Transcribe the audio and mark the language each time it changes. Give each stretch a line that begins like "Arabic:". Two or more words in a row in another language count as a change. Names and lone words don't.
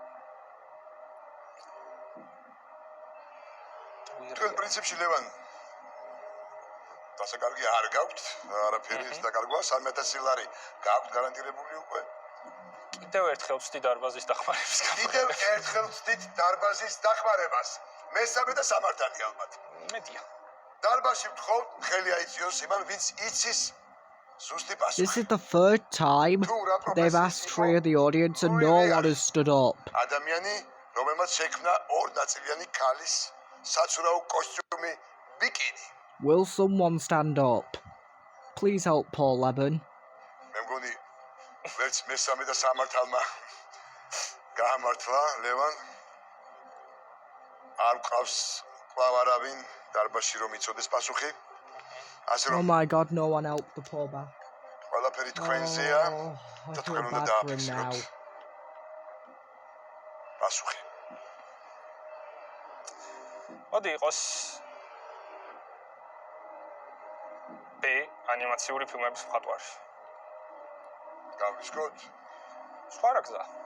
Georgian: თქვენ პრინციპში ლევან დასაკარგი არ გაქვთ, არაფერი ის დაკარგვა 3000 ლარი გაქვთ გარანტირებული უკვე. კიდევ ერთხელ ვწდი დარბაზის დახმარებას. კიდევ ერთხელ ვწდით დარბაზის დახმარებას. მესამე და სამართალი ალბათ. მედია. დარბაზში ვთხოვთ, ხელი აიწიოს იმან, ვინც იცის ზუსტი პასუხი.
English: This is the third time they've asked three of the audience and no one has stood up.
Georgian: ადამიანი, რომელმაც შექმნა ორ ნაწილიანი ქალის საცურაო კოსტიუმი ბიკინი.
English: Will someone stand up? Please help Paul Leben.
Georgian: მე მგონი ვერც მესამე და სამართალმა გაამართლა ლევან. არ ყავს კვლავ არავინ დარბაზში რომ იცოდეს პასუხი. ასე
English: Oh
Georgian: რომ
English: my god, no one helped the poor back.
Georgian: ყველაფერი თქვენზეა
English: I
Georgian: და
English: feel
Georgian: თქვენ უნდა
English: bad for him
Georgian: დააფიქსიროთ
English: now.
Georgian: პასუხი. მოდი იყოს B ანიმაციური ფილმების მხატვარი. გავისკოთ. სხვა რა გზა?